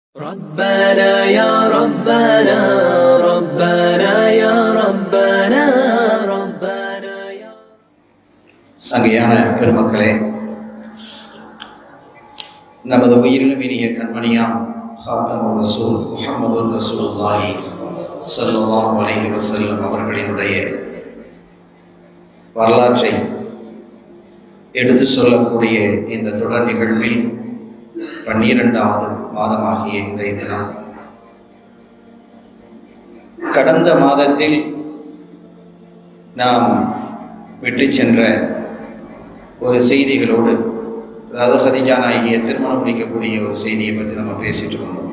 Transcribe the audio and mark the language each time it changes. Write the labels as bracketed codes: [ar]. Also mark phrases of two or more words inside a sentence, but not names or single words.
[ar] ربنا يا ربنا ربنا يا ربنا ربنا يا [ta] சங்கையான பெருமக்களே, நமது உயிரிலும் இனிய கண்மணியாம் [ar] خاتم الرسل [ta] முஹம்மது [ar] رسول الله صلى الله عليه وسلم [ta] அவர்களினுடைய வரலாற்றை எடுத்து சொல்லக்கூடிய இந்த தொடர் நிகழ்வில் 12வது மாதமாகிய இன்றைய தினம், கடந்த மாதத்தில் நாம் விட்டு சென்ற ஒரு செய்திகளோடு, அதாவது ஹதீஜா நாயகியை திருமணம் முடிக்கக்கூடிய ஒரு செய்தியை பற்றி நம்ம பேசிட்டு இருந்தோம்.